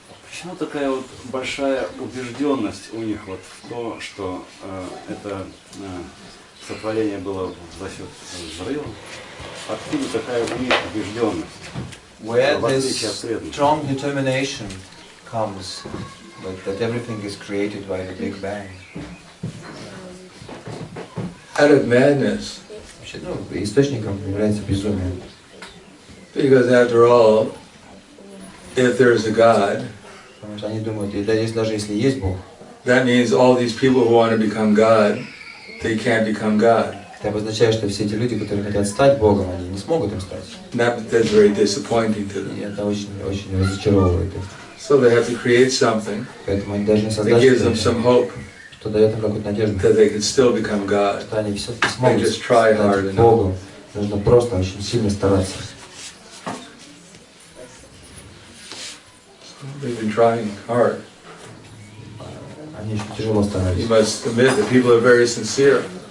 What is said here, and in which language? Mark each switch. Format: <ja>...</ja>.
<ru>Почему такая вот большая убежденность у них вот в то, что это сотворение было за счет взрыва? Откуда такая у них убежденность?</ru> <en>Where</en> <ru>В отличие</ru> <en>this</en> <ru>от преданных.</ru> <en>strong determination comes, like that everything is created by the Big Bang. Out of madness.</en> <ru>Вообще, источником является безумие.</ru> <en>Because after all, if there's a God,</en> <ru>Потому что они думают, даже если есть Бог,</ru> <en>that means all these people who want to become God, they can't become God.</en> <ru>это обозначает, что все эти люди, которые хотят стать Богом, они не смогут им стать.</ru> <en>That's very disappointing to</en> <ru>И</ru> <en>them.</en> <ru>это очень разочаровывает их.</ru> <en>So they have to create something</en> <ru>Поэтому они должны</ru> <en>that</en> <ru>создать</ru> <en>gives them</en> <ru>что-то,</ru> <en>some hope</en> <ru>что дает им какую-то надежду,</ru> <en>that they can still become God.</en> <ru>что они все-таки смогут</ru> <en>They just try hard</en> <ru>стать</ru> <en>enough.</en> <ru>Богом. Нужно просто очень сильно стараться.</ru> <en>They've been trying hard.</en> <ru>Они очень тяжело</ru> <en>You</en> <ru>старались.</ru> <en>must admit that people are very sincere.</en>